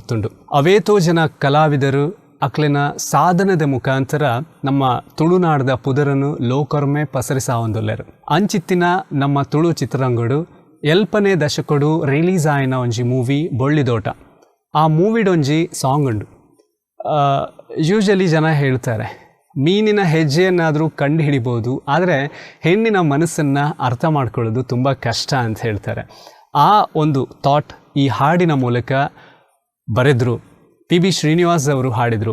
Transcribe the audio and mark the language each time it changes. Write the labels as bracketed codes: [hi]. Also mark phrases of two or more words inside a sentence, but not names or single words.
[tcy] ಅವೇತೋ ಜನ ಕಲಾವಿದರು ಅಕ್ಲಿನ ಸಾಧನದ ಮುಖಾಂತರ ನಮ್ಮ ತುಳುನಾಡದ ಪುದರನ್ನು ಲೋಕರ್ಮೆ ಪಸರಿಸಾವೊಂದುಲ್ಲೆರು. ಅಂಚಿತ್ತಿನ ನಮ್ಮ ತುಳು ಚಿತ್ರರಂಗಡು ಎಲ್ಪನೇ ದಶಕಡು ರಿಲೀಸ್ ಆಯ್ನ ಒಂಜಿ ಮೂವಿ ಬೊಳ್ಳಿದೋಟ. ಆ ಮೂವಿಡೊಂಜಿ ಸಾಂಗ್ ಉಂಡು. [kn] ಯೂಶಲಿ ಜನ ಹೇಳ್ತಾರೆ ಮೀನಿನ ಹೆಜ್ಜೆಯನ್ನಾದರೂ ಕಂಡು ಹಿಡಿಬೋದು, ಆದರೆ ಹೆಣ್ಣಿನ ಮನಸ್ಸನ್ನು ಅರ್ಥ ಮಾಡ್ಕೊಳ್ಳೋದು ತುಂಬ ಕಷ್ಟ ಅಂತ ಹೇಳ್ತಾರೆ. ಆ ಒಂದು ಥಾಟ್ ಈ ಹಾಡಿನ ಮೂಲಕ ಬರೆದ್ರು. PB ಶ್ರೀನಿವಾಸ್ ಅವರು ಹಾಡಿದರು.